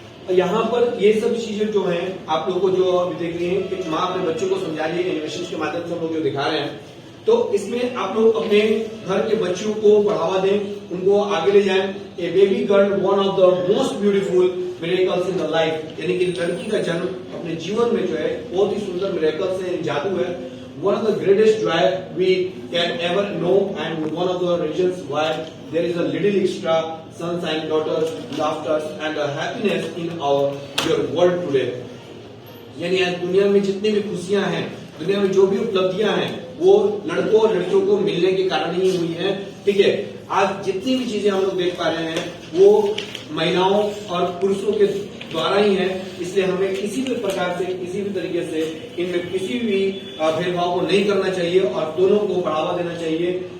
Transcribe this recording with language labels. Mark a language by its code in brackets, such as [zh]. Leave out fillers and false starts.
[hi] यहाँ पर ये सब चीजें जो हैं आप लोगों को जो अभी देख रही हैं कि माँ अपने बच्चों को समझा रही है, एनिमेशन के माध्यम से हम लोग जो दिखा रहे हैं, तो इसमें आप लोग अपने घर के बच्चों को बढ़ावा दें, उनको आगे ले जाएं। [en] a baby girl one of the most beautiful miracles in the life, [hi] यानी कि लड़की का जन्म अपने जीवन में जो है बहुत ही सुंदर मिरेकल्स है, जादू है। [en] One of the greatest joy we can ever know and one of the reasons why there is a little extra sunshine, daughters, laughter and happiness in your world today. [hi] यानी आज दुनिया में जितनी भी खुशियां हैं, दुनिया में जो भी उपलब्धियां हैं, वो लड़कों और लड़कियों को मिलने के कारण ही हुई है। ठीक है, आज जितनी भी चीजें हम लोग देख पा रहे हैं वो महिलाओं और पुरुषों के द्वारा ही है, इसलिए हमें किसी भी प्रकार से, किसी भी तरीके से इनमें किसी भी भेदभाव को नहीं करना चाहिए और दोनों को बढ़ावा देना चाहिए।